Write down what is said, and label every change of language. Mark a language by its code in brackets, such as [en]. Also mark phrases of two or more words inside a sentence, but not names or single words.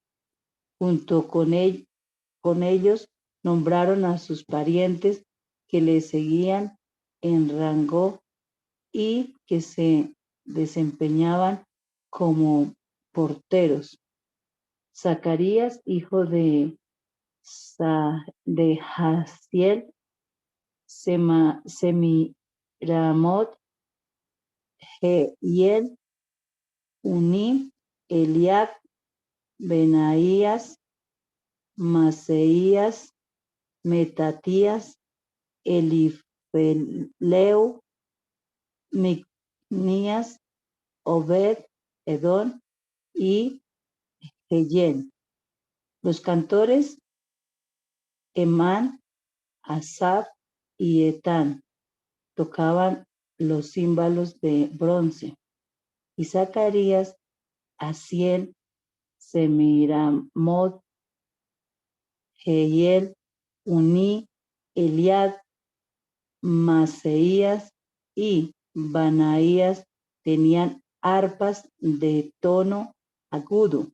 [es] Junto con ellos nombraron a sus parientes que le seguían en rango y que se desempeñaban como porteros. Zacarías, hijo de Jaziel, Semiramot, Jehiel, Uní, Eliab, Benaías, Maseías, Metatías, Elifeleu, Micnías, Obed, Edón y Geyén. Los cantores Emán, Asaf y Etán tocaban los címbalos de bronce, y Zacarías, Asiel, Semiramot, Jehiel, Uní, Eliab, Maseías y Banaías tenían arpas de tono agudo.